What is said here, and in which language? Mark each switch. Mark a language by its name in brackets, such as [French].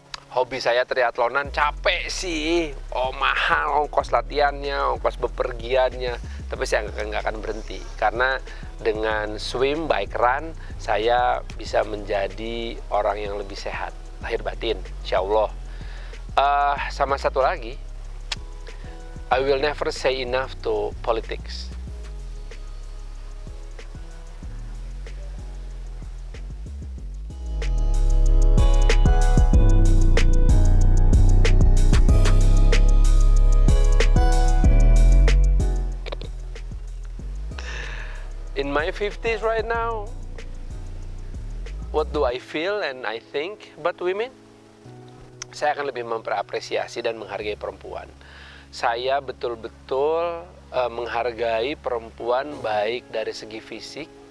[Indonesian] Hobi saya triathlonan capek sih, mahal ongkos latihannya, ongkos bepergiannya, tapi saya nggak akan berhenti karena dengan swim, bike run, saya bisa menjadi orang yang lebih sehat, lahir batin, insya Allah. Sama satu lagi, [English] I will never say enough to politics. In my 50s right now, what do I feel and I think about women? [Indonesian] Saya akan lebih memperapresiasi dan menghargai perempuan. Saya betul-betul menghargai perempuan baik dari segi fisik.